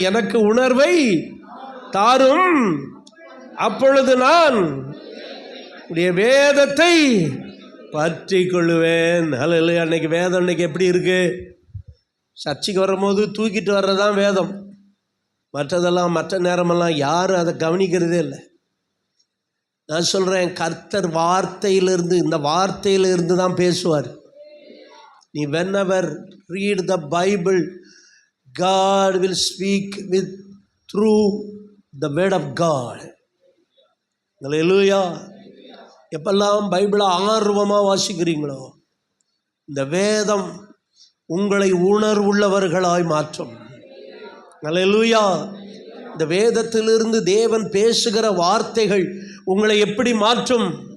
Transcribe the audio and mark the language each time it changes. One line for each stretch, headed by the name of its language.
Tamil: எனக்கு உணர்வை தாரும், அப்பொழுது நான் உடைய வேதத்தை பற்றி கொள்ளுவேன். அல்லேலூயா. அன்னைக்கு வேதம் இன்னைக்கு எப்படி இருக்கு? சர்ச்சைக்கு வரும்போது தூக்கிட்டு வர்றதான் வேதம். மற்றதெல்லாம் மற்ற நேரமெல்லாம் யாரும் அதை கவனிக்கிறதே இல்லை. நான் சொல்கிறேன், கர்த்தர் வார்த்தையிலிருந்து, இந்த வார்த்தையிலிருந்து தான் பேசுவார்.
English: நீ whenever read the Bible, God will speak with through the word of God.
Tamil: அல்லேலூயா. எப்பெல்லாம் பைபிளை ஆர்வமாக வாசிக்கிறீங்களோ இந்த வேதம் உங்களை உணர்வுள்ளவர்களாய் மாற்றும். அல்லேலூயா. இந்த வேதத்திலிருந்து தேவன் பேசுகிற வார்த்தைகள் உங்களை எப்படி மாற்றும்?